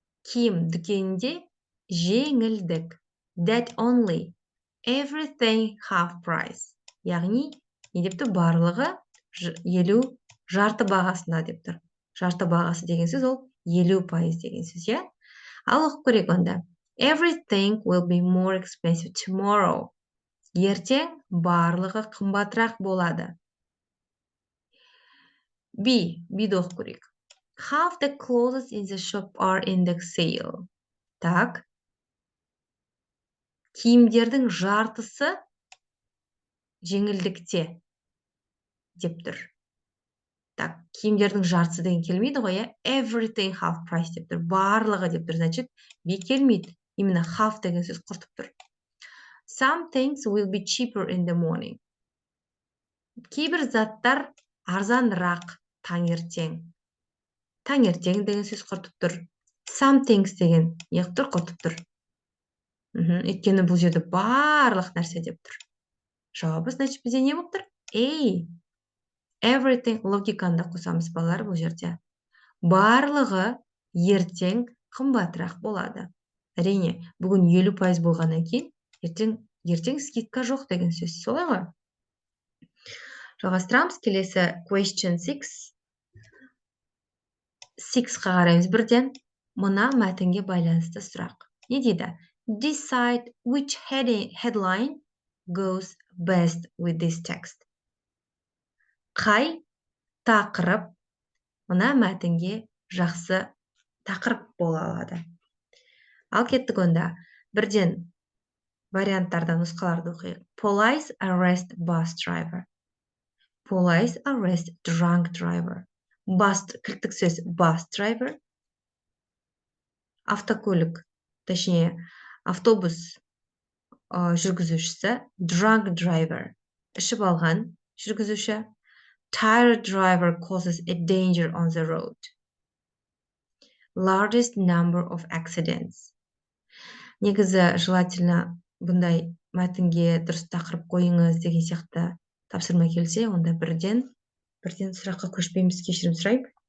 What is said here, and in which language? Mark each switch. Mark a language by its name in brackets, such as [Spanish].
[Kazakh] Киім дүкенінде жеңілдік. [English] That only. Everything half price. [Kazakh] Яғни, не депті? Барлығы 50 жарты бағасында деп тұр. Жарты бағасы деген сөз ол 50% деген сөз, иә? Ал оқып көрейік онда. [English] Everything will be more expensive tomorrow. [Kazakh] Ертең барлығы қымбатырақ болады. Б'ді оқып көрейік. [English] Half the clothes in the shop are in the sale. [Russian] Так. [Kazakh] Киімдердің жартысы жеңілдікте деп тұр. Так, киімдердің жартысы деген келмейді ғой, [English] everything half price [Kazakh] деп тұр. Барлығы деп тұр, значит, B келмейді. Именно half деген сөз құртып тұр. [English] Some things will be cheaper in the morning. [Kazakh] Кейбір заттар арзанырақ таңертең. Таңертең деген сөз құртып тұр. [English] Some things [Kazakh] деген неғып тұр, құртып тұр. Өйткені бұл жерде барлық нәрсе деп тұр. Жауабы, значит, бізде не болып тұр? A. Everything логиканы қосамыз балалар бұл жерде. Барлығы ертең қымбатырақ болады. Әрине, бүгін 50% болғаннан кейін, ертең скидка жоқ деген сөз. Солай ғой? Жалғастырамыз, келесі question 6. 6-қа қараймыз бірден. Мына мәтінге байланысты сұрақ. Не дейді? [English] Decide which headline goes best with this text. [Kazakh] Қай тақырып мына мәтінге жақсы тақырып бола алады. Ал кеттік онда. Бірден варианттардан нұсқаларды оқиық. [English] Police arrest bus driver. Police arrest drunk driver. [Kazakh] Кілттік сөз bus driver. Автокөлік, точнее, автобус жүргізушісі. Drunk driver. Ішіп алған жүргізуші. [English] Tired driver causes a danger on the road. Largest number of accidents. [Kazakh] Негізі, желательно бұндай мәтінге дұрыс тақырып қойыңыз деген сияқты тапсырма келсе, онда бірден сұраққа көшпейміз, кешірім сұрайық.